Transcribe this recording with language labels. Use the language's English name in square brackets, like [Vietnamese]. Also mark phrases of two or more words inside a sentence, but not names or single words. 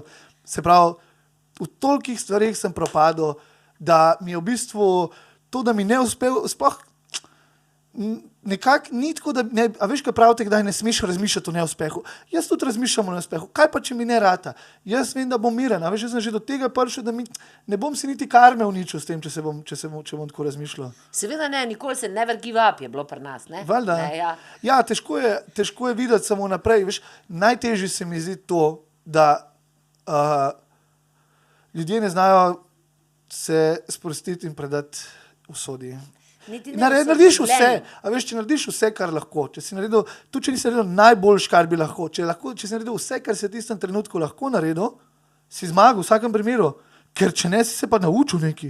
[Slovenian] Se pravi, v tolikih stvarih sem propadel, da mi je v bistvu to, da mi ne uspel, sploh nekako ni tako, da ne, a veš, kaj pravite, kdaj ne smeš razmišljati o neuspehu. Jaz tudi razmišljam o neuspehu. Kaj pa, če mi ne rata? Jaz vem, da bom miren, a veš, jaz sem že do tega prišel, da ne bom si niti karme uničil s tem, če bom tako razmišljal. Seveda ne, nikoli se [English] never give up [Slovenian] je bilo pri nas, ne? Valjda. Ne, Ja, težko je videti samo naprej, veš, najtežje se mi zdi to, da ljudje ne znajo se sprostiti in predati usodi. Narediš vse, a veš, če narediš vse, kar lahko, če si naredil, tudi če nisi naredil najboljš, kar bi lahko, če si naredil vse, kar si v tistem trenutku lahko naredil, si zmagal v vsakem primeru, ker če ne, si se pa naučil neki.